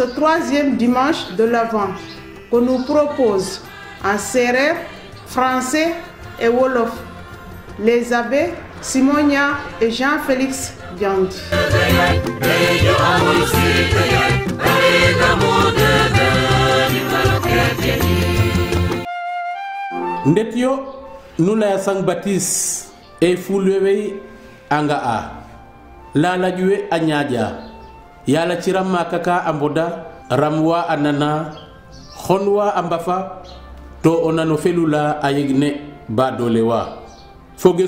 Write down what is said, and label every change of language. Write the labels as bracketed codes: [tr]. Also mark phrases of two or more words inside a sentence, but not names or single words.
[fr] troisième dimanche de l'Avent que nous propose en sérère, français et wolof les abbés Simonia et Jean-Félix Diandi. [srr] Ndet yo nu laya Sang Baptiste e fulwewe anga a lalajuwe a ñaaƴa yala ciram makaka a mboda ramwa a nana xonwa a mbafa to o nano felula a yegne badole wa foges